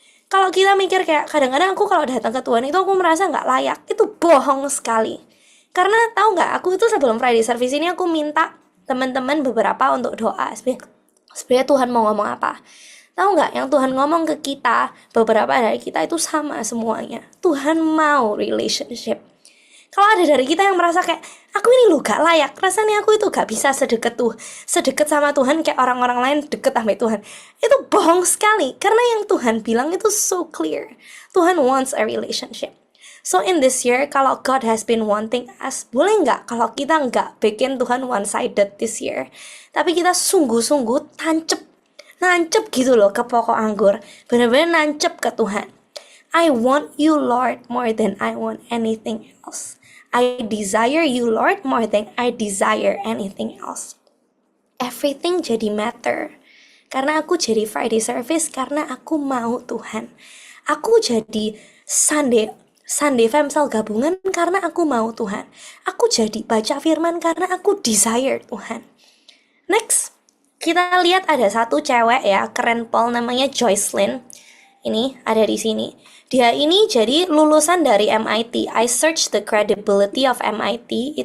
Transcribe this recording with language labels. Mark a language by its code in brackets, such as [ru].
[id] Kalau kita mikir kayak, kadang-kadang aku kalau datang ke Tuhan itu aku merasa nggak layak, itu bohong sekali. Karena tahu nggak, aku itu sebelum Friday Service ini aku minta teman-teman beberapa untuk doa. Sebenarnya Tuhan mau ngomong apa? Tahu nggak, yang Tuhan ngomong ke kita, beberapa dari kita itu sama semuanya. Tuhan mau relationship. Kalau ada dari kita yang merasa kayak, aku ini loh gak layak, rasanya aku itu gak bisa sedekat sama Tuhan kayak orang-orang lain deket sama Tuhan. Itu bohong sekali, karena yang Tuhan bilang itu [en] so clear. Tuhan wants a relationship. So in this year, [id] kalau [en] God has been wanting us, [id] boleh nggak kalau kita nggak bikin Tuhan [en] one-sided this year, [id] tapi kita sungguh-sungguh nancep gitu loh ke pokok anggur, benar-benar nancep ke Tuhan. [en] I want you Lord more than I want anything else. I desire you Lord more than I desire anything else. [id] Everything jadi matter. Karena aku jadi Friday Service karena aku mau Tuhan. Aku jadi Sunday Femsel gabungan karena aku mau Tuhan. Aku jadi baca firman karena aku desire Tuhan. Next, kita lihat ada satu cewek ya, keren pol, namanya Joycelyn. Ini ada di sini. Dia ini jadi lulusan dari MIT. [en] I search the credibility of MIT.